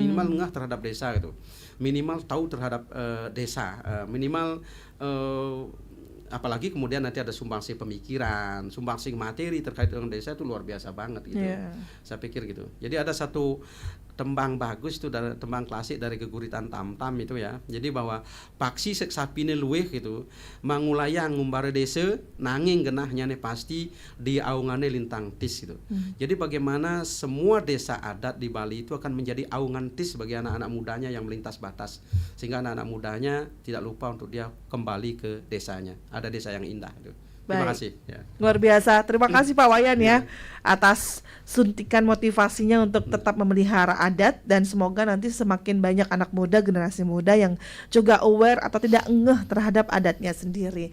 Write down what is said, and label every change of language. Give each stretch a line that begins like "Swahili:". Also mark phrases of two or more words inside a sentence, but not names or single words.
Indonesian: Minimal ngeh terhadap desa gitu. Minimal tahu terhadap desa, minimal apalagi kemudian nanti ada sumbangsih pemikiran, sumbangsih materi terkait dengan desa itu luar biasa banget gitu. Saya pikir gitu. Jadi ada satu tembang bagus itu, dari tembang klasik dari Geguritan Tamtam itu ya. Jadi bahwa
Balinese: paksi seksapine luweh gitu, mangulayang ngumbare desa nanging genahnya ne pasti di aungane lintang tis gitu.
Indonesian: Jadi bagaimana semua desa adat di Bali itu akan menjadi
Balinese: aungan tis
Indonesian: bagi anak-anak mudanya yang melintas batas, sehingga anak-anak mudanya tidak lupa untuk dia kembali ke desanya. Ada desa yang indah itu. Terima kasih ya. Luar biasa. Terima kasih Pak Wayan ya atas suntikan motivasinya untuk tetap memelihara adat, dan semoga nanti semakin banyak anak muda, generasi muda yang juga aware atau tidak ngeh terhadap adatnya sendiri.